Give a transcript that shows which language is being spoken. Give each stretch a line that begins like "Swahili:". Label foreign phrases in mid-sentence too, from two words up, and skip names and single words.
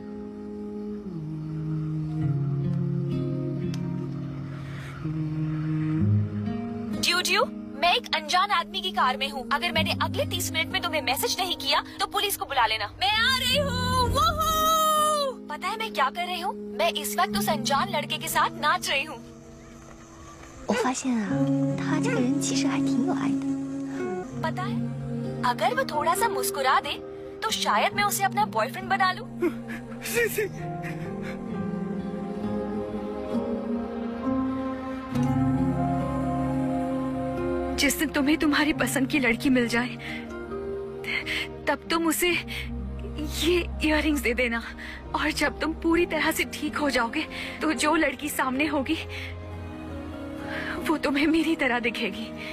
Hindi: ड्यू, मैं एक अनजान आदमी की कार में हूँ। अगर मैंने अगले 30 मिनट में तुम्हें मैसेज नहीं किया तो पुलिस को बुला लेना। मैं आ रही हूँ। पता है मैं क्या कर रही हूँ? मैं इस वक्त उस अनजान लड़के के साथ नाच रही हूँ।
Chinese: 我发现啊，他这个人其实还挺有爱的。
Hindi: पता है, अगर वो थोड़ा सा मुस्कुरा दे तो शायद मैं उसे अपना बॉयफ्रेंड बना लूं। जिस दिन तुम्हें तुम्हारी पसंद की लड़की मिल जाए तब तुम उसे ये इयररिंग्स दे देना, और जब तुम पूरी तरह से ठीक हो जाओगे तो जो लड़की सामने होगी वो तुम्हें मेरी तरह दिखेगी।